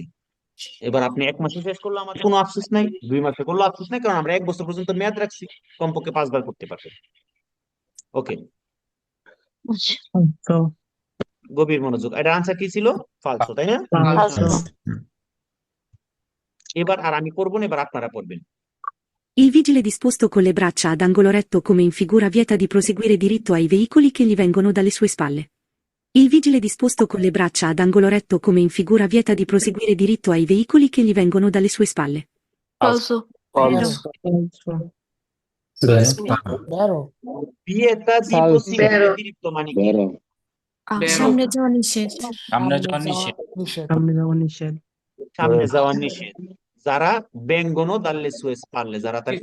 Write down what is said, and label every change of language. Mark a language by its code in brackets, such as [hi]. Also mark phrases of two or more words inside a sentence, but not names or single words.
[bn] এবার আপনি 1 মাসে শেষ করলে আমাদের কোনো আফসোস নাই, 2 মাসে করলে আফসোস নাই, কারণ আমরা 1 বছর পর্যন্ত মেয়াদ রাখছি, কমপক্ষে 5 বার করতে পারবেন। ওকে, গভীর মনোযোগ। এটা আনসার কি ছিল? ফালসো, তাই না? ফালসো। এবার আর আমি করবো না, এবার আপনারা পড়বেন। [it] Il vigile disposto con le braccia ad angolo retto come in figura vieta di proseguire diritto ai veicoli che gli vengono dalle sue spalle. Il vigile disposto con le braccia ad angolo retto come in figura vieta di proseguire diritto ai veicoli che gli vengono dalle sue spalle. [bn] Falso. [it] vieta di proseguire diritto [bn] মানে কি? সামনে যাওয়া নিষেধ। সামনে যাওয়া নিষেধ। সামনে যাওয়া নিষেধ। সামনে যাওয়া নিষেধ। যারা [it] vengono dalle sue spalle, [bn] যারা তার